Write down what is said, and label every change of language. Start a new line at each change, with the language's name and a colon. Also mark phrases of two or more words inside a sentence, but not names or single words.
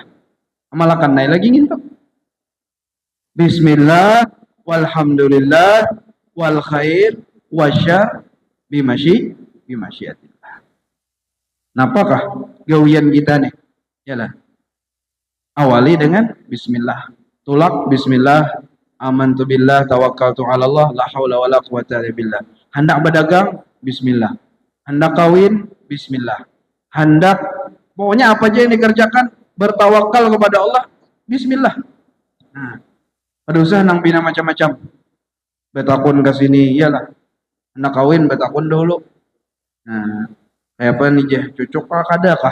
Banjar: Amalakan naik lagi gitu.
Arabic: بسم الله والحمد لله والخير والشر بمشيئة الله.
Banjar: Napakah gawian kita nih? Yalah. Awali dengan bismillah.
Arabic: Tulak بسم الله آمنت بالله توكلت على الله لا حول ولا قوة إلا بالله.
Banjar: Hendak berdagang, bismillah. Hendak kawin, bismillah. Hendak pokoknya apa aja yang dikerjakan bertawakal kepada Allah, bismillah. Nah, ada usaha nang pina macam-macam. Betakun ke sini, iyalah. Anak kawin betakun dulu. Nah, kayak apa nih jah, cocok kah kada kah?